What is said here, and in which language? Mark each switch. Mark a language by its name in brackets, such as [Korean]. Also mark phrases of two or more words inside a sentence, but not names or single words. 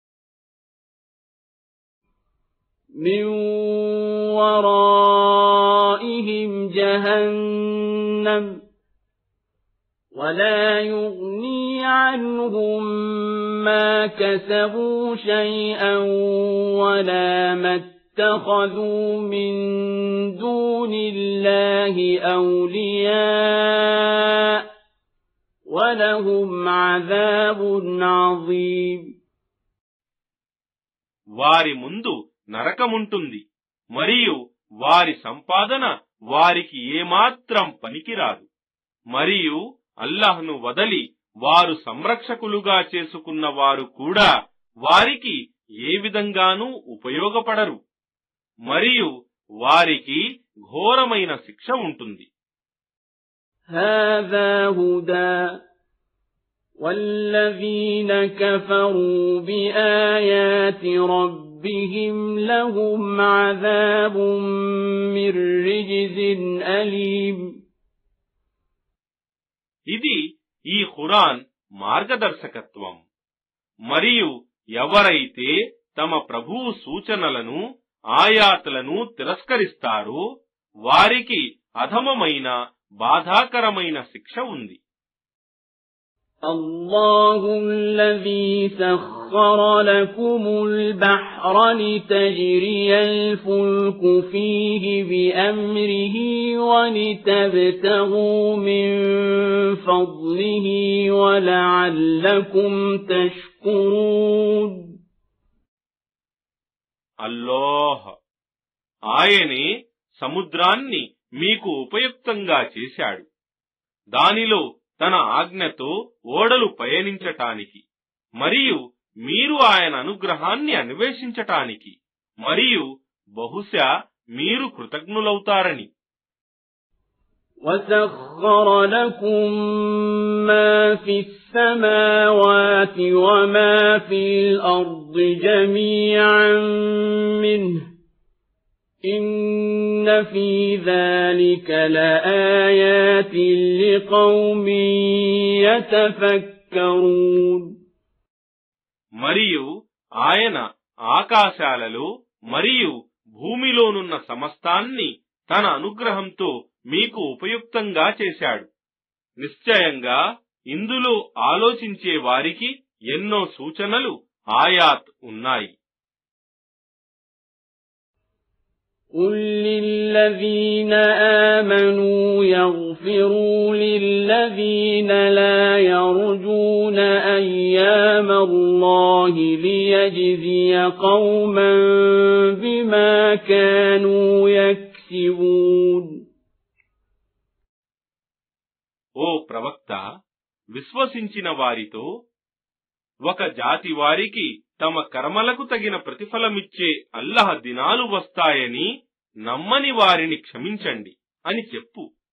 [Arabic] من ورائهم جهنم ولا يغني عنهم ما كسبوا شيئا ولا ما اتخذوا من دون الله أولياء ولهم عذاب عظيم. [Telugu] వారి ముందు నరకముంటుంది మరియు వారి సంపాదన వారికి ఏమాత్రం పనికిరాదు. మరియు అల్లాహ్ను వదలి వారు సంరక్షకులుగా చేసుకున్న వారు కూడా వారికి ఏ విధంగానూ ఉపయోగపడరు మరియు వారికి ఘోరమైన శిక్ష ఉంటుంది. [Arabic] هذا هدى والذين كفروا بآيات ربهم لهم عذاب من رجز أليم. [Telugu] ఇది ఈ ఖురాన్ మార్గదర్శకత్వం. మరియు ఎవరైతే తమ ప్రభువు సూచనలను ఆయాతులను తిరస్కరిస్తారో వారికి అధమమైన బాధాకరమైన శిక్ష ఉంది. [Arabic] الله الذي سخر لكم البحر لتجري الفلك فيه بأمره ولتبتغوا من فضله ولعلكم تشكرون. [Telugu] అల్లాహ్ ఆయనే సముద్రాన్ని మీకు ఉపయుక్తంగా చేశాడు, దానిలో తన ఆజ్ఞతో ఓడలు పయనించటానికి మరియు మీరు ఆయన అనుగ్రహాన్ని అన్వేషించటానికి మరియు బహుశా మీరు కృతజ్ఞులవుతారని. [Arabic] وَسَخَّرَ لَكُم مَّا فِي السَّمَاوَاتِ وَمَا فِي الْأَرْضِ جَمِيعًا مِّنْهُ إِنَّ فِي ذَلِكَ لَآيَاتٍ لِقَوْمٍ يَتَفَكَّرُونَ. [Telugu] మరియు ఆయన ఆకాశాలలో మరియు భూమిలోనున్న సమస్తాన్ని తన అనుగ్రహంతో మీకు ఉపయుక్తంగా చేశాడు. నిశ్చయంగా ఇందులో ఆలోచించే వారికి ఎన్నో సూచనలు ఆయాత్ ఉన్నాయి. [Arabic] قُل لِّلَّذِينَ آمَنُوا يَغْفِرُوا لِلَّذِينَ لَا يَرْجُونَ أَيَّامَ اللَّهِ لِيَجْزِيَ قَوْمًا بِمَا كَانُوا يَكْسِبُونَ. [Telugu] ఓ ప్రవక్త, విశ్వసించిన వారితో ఒక జాతి వారికి తమ కర్మలకు తగిన ప్రతిఫలమిచ్చే అల్లాహ్ దినాలు వస్తాయని నమ్మని వారిని క్షమించండి అని చెప్పు.